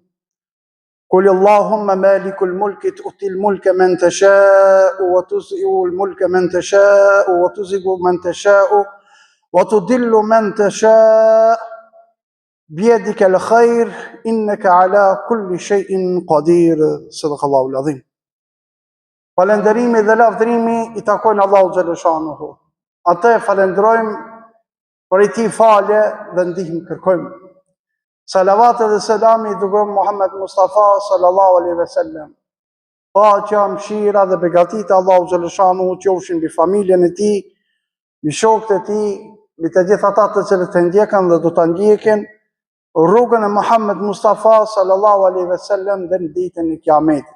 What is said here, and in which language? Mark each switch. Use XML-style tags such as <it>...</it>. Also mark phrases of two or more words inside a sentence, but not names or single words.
<ar>قل اللهم مالك الملك تؤتي الملك من تشاء وتنزع الملك من تشاء وتعز من تشاء وتضل من تشاء بيدك الخير إنك على كل شيء قدير. صدق الله العظيم.</ar> <sq>Falënderimi dhe lavdërimi i takojnë Allahu xhaleshanuhu. Atë falenderojmë, për i tij falje dhe ndihmë kërkojmë. Salavat dhe selami i dërguar Muhammed Mustafa</sq> <ar>صلى الله عليه وسلم.</ar> <sq>Paqja, mëshira dhe begatita Allahu xhaleshanuhu qofshin mbi familjen e tij, mbi shokët e tij, mbi të gjithë ata të cilët e ndjekën dhe do ta ndjekin rrugën e Muhammed Mustafa</sq> <ar>صلى الله عليه وسلم</ar> <sq>dhe në ditën e Kiametit.</sq>